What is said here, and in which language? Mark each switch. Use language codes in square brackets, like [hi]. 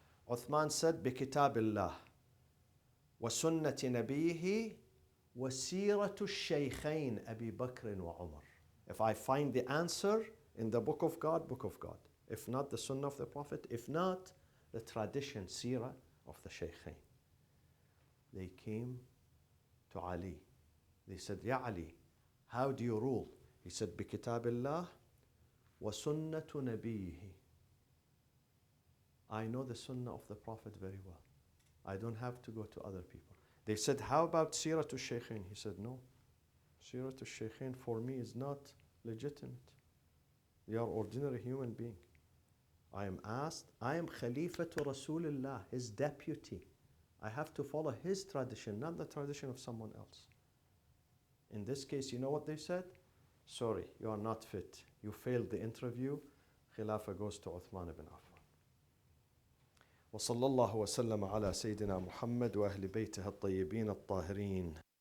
[en] Uthman said, [ar] بكتاب الله وسنة نبيه وسيرة الشيخين أبي بكر وعمر. [en] If I find the answer in the book of God, If not, the sunnah of the Prophet. If not, the tradition, seerah of the shaykhain. They came to Ali. They said, Ya Ali, how do you rule? He said, [ar] بكتاب الله وسنة نبيه. [en] I know the sunnah of the Prophet very well. I don't have to go to other people. They said, how about Siratul Shaykhain? He said, no. Siratul Shaykhain for me is not legitimate. They are ordinary human being. I am asked, I am Khalifatu Rasulullah, his deputy. I have to follow his tradition, not the tradition of someone else. In this case, you know what they said? Sorry, you are not fit. You failed the interview. Khilafah goes to Uthman ibn Affan. [ar] وصلى الله وسلم على سيدنا محمد وأهل بيته الطيبين الطاهرين.